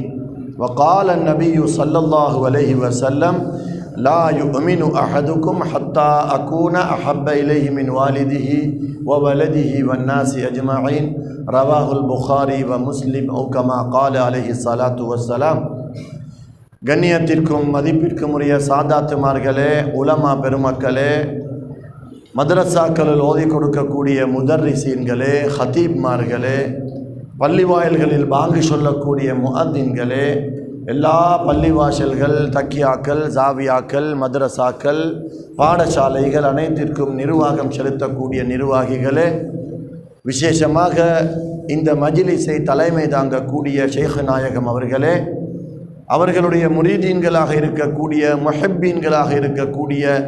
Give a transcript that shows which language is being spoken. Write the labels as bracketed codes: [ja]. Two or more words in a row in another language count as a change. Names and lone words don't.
[ar] وقال النبي صلى الله عليه وسلم: لا يؤمن أحدكم حتى أكون أحب إليه من والده وولده والناس أجمعين. رواه البخاري ومسلم أو كما قال عليه الصلاة والسلام. [ta] கண்ணியத்திற்கும் மதிப்பிற்கும் உரிய சாதாத்துமார்களே, உலமா பெருமக்களே, மதரசாக்களில் ஓதி கொடுக்கக்கூடிய முதர்ரிசீன்களே, ஹதீப்மார்களே, பள்ளிவாயல்களில் பாங்கு சொல்லக்கூடிய முஅத்தின்களே, எல்லா பள்ளிவாசல்கள், தக்கியாக்கள், ஜாவியாக்கள், மதரசாக்கள், பாடசாலைகள் அனைத்திற்கும் நிர்வாகம் செலுத்தக்கூடிய நிர்வாகிகளே, விசேஷமாக இந்த மஜ்லிஸை தலைமை தாங்கக்கூடிய ஷேக் நாயகம் அவர்களே, அவர்களுடைய முரீதீன்களாக இருக்கக்கூடிய, முஹப்பீன்களாக இருக்கக்கூடிய